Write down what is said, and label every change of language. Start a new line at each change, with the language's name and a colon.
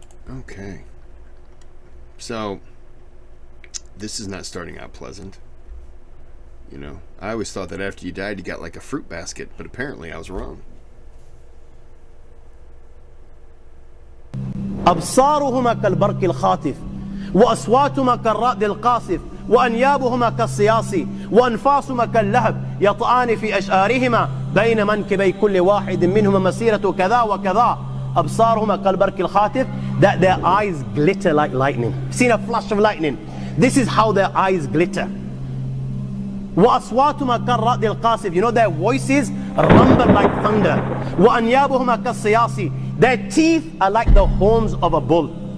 English: Okay. So this is not starting out pleasant. You know, I always thought that after you died you got like a fruit basket, but apparently I was wrong.
Arabic: أبصارهما كالبرق الخاطف وأصواتهما كالرعد القاصف وأنيابهما كالصياص وأنفاسهما كاللهب يطعان في أشعارهما بين منكبي كل واحد منهما مسيرة كذا وكذا. أبصارهما كالبرق الخاطف,
English: that their eyes glitter like lightning. Seen a flash of lightning? This is how their eyes glitter.
Arabic: وأصواتهما كالرعد القاصف,
English: you know their voices rumble like thunder.
Arabic: وأنيابهما كالصياص,
English: their teeth are like the horns of a bull.